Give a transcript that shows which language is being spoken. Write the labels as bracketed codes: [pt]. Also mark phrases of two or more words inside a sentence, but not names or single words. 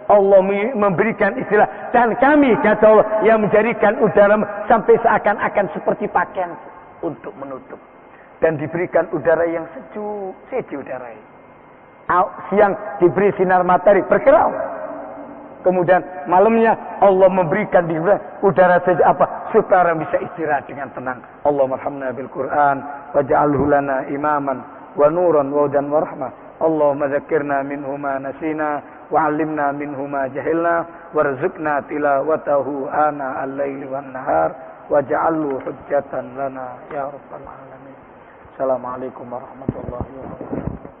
[id] Allah memberikan istilah, dan kami, kata Allah, yang menjadikan udara sampai seakan-akan seperti pakaian untuk menutup, dan diberikan udara yang sejuk udara ini. Siang diberi sinar matahari berkilau, kemudian malamnya Allah memberikan udara sejuk apa, supaya orang bisa istirahat dengan tenang. [ar] اللهم ارحمنا بالقرآن واجعله لنا إماما ونورا وهدى ورحمة. اللهم ذكرنا منه ما نسينا وعلمنا منه ما جهلنا وارزقنا تلاوته آناء الليل والنهار واجعله حجة لنا يا رب العالمين. السلام عليكم ورحمة الله وبركاته.